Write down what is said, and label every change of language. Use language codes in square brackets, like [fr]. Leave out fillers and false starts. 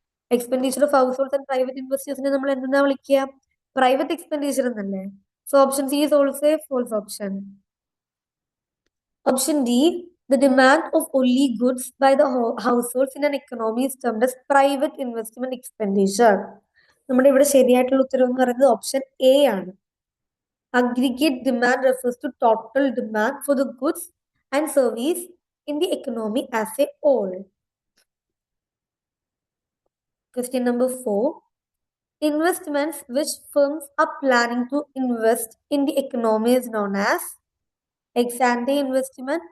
[en] Expenditure of households and private investors [ml] നമ്മൾ എന്തെന്നാ വിളിക്കുക? [en] Private expenditure [ml] എന്നല്ലേ? [en] So option C is also a false option. Option D, the demand of only goods by the households in an economy is termed as private investment expenditure. [ml] നമ്മുടെ ഇവിടെ ശരിയായിട്ടുള്ള ഉത്തരം എന്ന് പറയുന്നത് ഓപ്ഷൻ എ ആണ്. [en] Aggregate demand refers to total demand for the goods and service in the economy as a whole. Question number 4. Investments which firms are planning to invest in the economy is known as ex-ante investment.